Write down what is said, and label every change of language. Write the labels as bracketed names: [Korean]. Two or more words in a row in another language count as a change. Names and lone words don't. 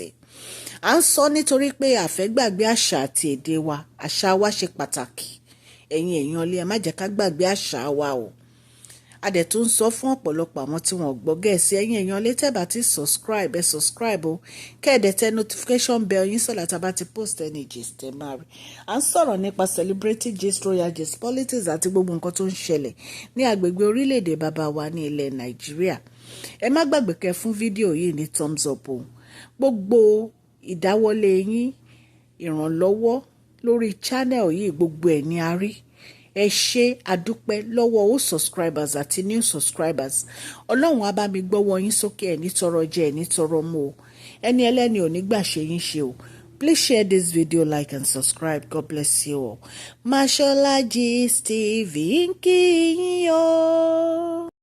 [Yoruba] À ń sọ nítorí pé a fẹ́ gbàgbé àṣà àti èdè wa. Àṣà wa ṣe pàtàkì. Ẹ̀yin èèyàn lé, ẹ má jẹ́ ká gbàgbé àṣà wa o. A dẹ̀ tún sọ fún ọ̀pọ̀lọpọ̀ àwọn tí wọ́n gbọ́ Gẹ̀ẹ́sì. Ẹ̀yin èèyàn lé, tẹ́ bá ti subscribe, ẹ subscribe o. Kẹ́ẹ̀dẹ̀ tẹ [English] notification bell [Yoruba] yín sọ̀lá tá a bá ti [English] post any gist [Yoruba] ẹ máa rí. À ń sọ̀rọ̀ nípa [English] celebrity gist, royal gist, politics [Yoruba] àti gbogbo nǹkan tó ń ṣẹlẹ̀ ní agbègbè orílẹ̀-èdè bàbá wa ní ilẹ̀ Nàìjíríà. Ẹ má gbàgbé kẹ́ fún fídíò yìí ní [English] thumbs up [Yoruba] o. Gbogbo ìdáwọ́lé yín, ìrànlọ́wọ́ lórí channel yìí, gbogbo ẹ̀ ní a rí. Ẹ ṣé àdúpẹ́ lọ́wọ́ [English] all subscribers [Yoruba] àti [English] new subscribers. [Yoruba] Ọlọ́run á bá mi gbọ́wọ́ yín sókè, ẹ̀ ní tọrọ jẹ, ẹ̀ ní tọrọ mu o. Ẹni ẹlẹ́ni ò ní gbà ṣe yín ṣe o. [English] Please share this video, like and subscribe. God bless you all. Mashola Gist TV [Yoruba] ń kí yín o.